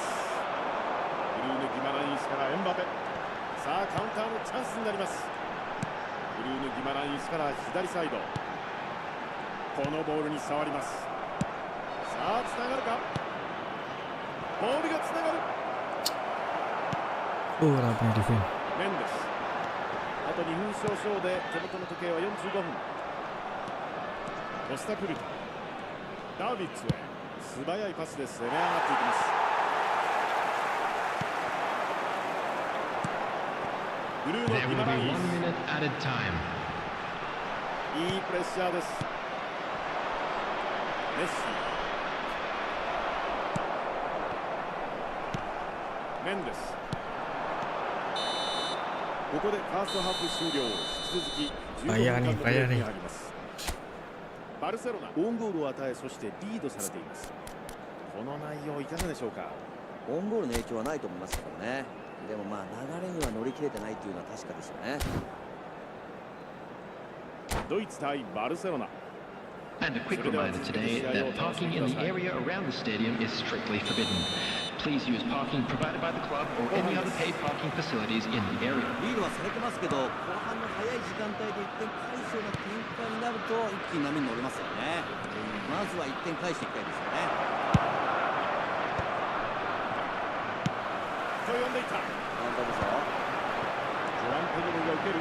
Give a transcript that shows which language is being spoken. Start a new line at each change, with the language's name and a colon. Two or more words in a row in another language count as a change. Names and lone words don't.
Japanese: ブルーヌ・ギマランイスからエンバペ、さあカウンターのチャンスになります。ブルーヌ・ギマランイスから左サイド、このボールに触ります。さあつながるか、ボールがつながる。
Malay: Orang punya defend.
Japanese: メンデス、あと2分少々で手元の時計は45分。コスタクルタ、ダービッツへ素早いパスで攻め上がっていきます。ブルーノ・
English: There
Japanese: ギ
English: will
Japanese: マ
English: be
Japanese: ランイ
English: 1 minute added time.
Japanese: ス、いいプレッシャーです。メッシ、メンデス、ここでファーストハーフ終了。引き続き15分間のプレーに入ります。バルセロナ、オウンゴールを与え、そしてリードされています。この内容いかがでしょうか？オンゴールの影響はないと思いますけどね。でもまあ流れには乗り切れてないっていうのは確かですよね。ドイツ対バルセロナ。
English: And a quick reminder today that parking in the area around the stadium is strictly forbidden. Please use parking provided by the club or any other paid parking facilities in the area.
Japanese: リードはされてますけど、後半の早い時間帯で1点返すような展開になると一気に波に乗れますよね。まずは1点返していきたいですよね。と呼んでいた。簡単ですよ。ジョアン・ペドロが受ける。